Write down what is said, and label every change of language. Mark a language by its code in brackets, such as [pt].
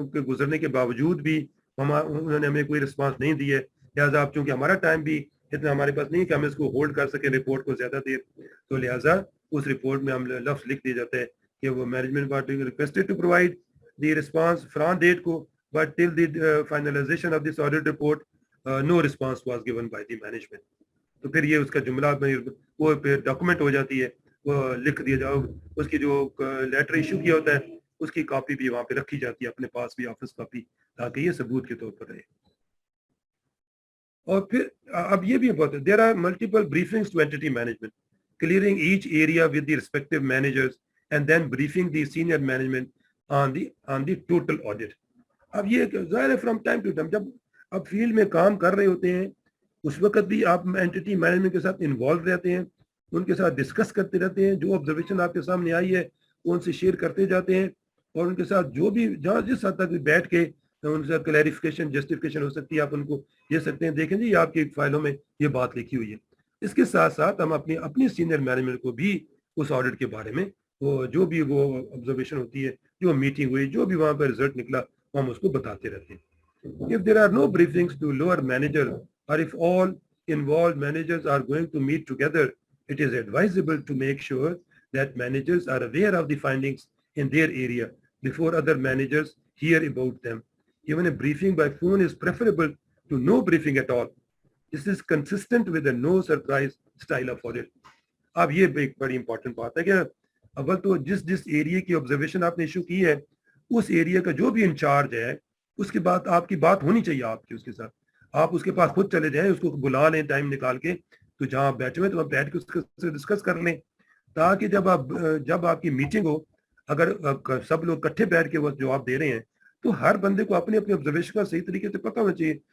[ur] گزرنے کے باوجود بھی انہوں نے ہمیں کوئی رسپانس نہیں دی ہے, لہٰذا آپ چونکہ ہمارا ٹائم بھی اتنا ہمارے پاس نہیں کہ ہم اس کو ہولڈ کر سکیں رپورٹ کو زیادہ دیر, تو لہٰذا اس رپورٹ میں ہم لفظ لکھ دیے جاتے ہیں کہ وہ [en] Management party requested to provide the response from date کو, but till the finalisation of this audit report no response was given by the management. [ur] تو پھر یہ اس کا جملہ وہ پھر ڈاکومنٹ ہو جاتی ہے, وہ لکھ دیا جاؤ, اس کی جو لیٹر ایشو کیا ہوتا ہے اس کی کاپی بھی وہاں پہ رکھی جاتی ہے اپنے پاس بھی, آفس کاپی, تاکہ یہ ثبوت کے طور پر رہے. اور پھر اب یہ بھی بہت ہے, [en] There are multiple briefings to entity management, clearing each area with the respective managers and then briefing the senior management on the total audit. [ur] اب یہ ظاہر ہے [en] from time to time [ur] جب آپ فیلڈ میں کام کر رہے ہوتے ہیں اس وقت بھی آپ اینٹی مینجمنٹ کے ساتھ انوالو رہتے ہیں, ان کے ساتھ ڈسکس کرتے رہتے ہیں, جو آبزرویشن آپ کے سامنے آئی ہے وہ ان سے شیئر کرتے جاتے ہیں, اور ان کے ساتھ جو بھی جہاں جس حد تک بیٹھ کے ان سے کلیریفیکیشن جسٹیفیکیشن ہو سکتی ہے, آپ ان کو دے سکتے ہیں, دیکھیں جی یہ آپ کی فائلوں میں یہ بات لکھی ہوئی ہے. اس کے ساتھ ساتھ ہم اپنی سینئر مینجمنٹ کو بھی اس آڈٹ کے بارے میں وہ جو بھی وہ آبزرویشن ہوتی ہے, جو میٹنگ ہوئی, جو بھی وہاں پہ رزلٹ نکلا, ہم اس کو بتاتے رہتے ہیں. [en] If there are no briefings to lower manager, or if all involved managers are going to meet together, it is advisable to make sure that managers are aware of the findings in their area before other managers hear about them. Even a briefing by phone is preferable to no briefing at all. This is consistent with the no surprise style of audit. [ur] اب یہ ایک بڑی important بات ہے کہ اول تو جس ایریا کی آبزرویشن آپ نے ایشو کی ہے اس ایریا کا جو بھی انچارج ہے اس کے بعد آپ کی بات ہونی چاہیے آپ کی اس کے ساتھ, آپ اس کے پاس خود چلے جائیں, اس کو بلا لیں ٹائم نکال کے, تو جہاں آپ بیٹھے ہوئے تو آپ بیٹھ کے اس سے ڈسکس کر لیں, تاکہ جب آپ کی میٹنگ ہو, اگر سب لوگ اکٹھے بیٹھ کے وہ جواب دے رہے ہیں تو ہر بندے کو اپنی اپنی آبزرویشن کا صحیح طریقے سے پتہ ہونا چاہیے.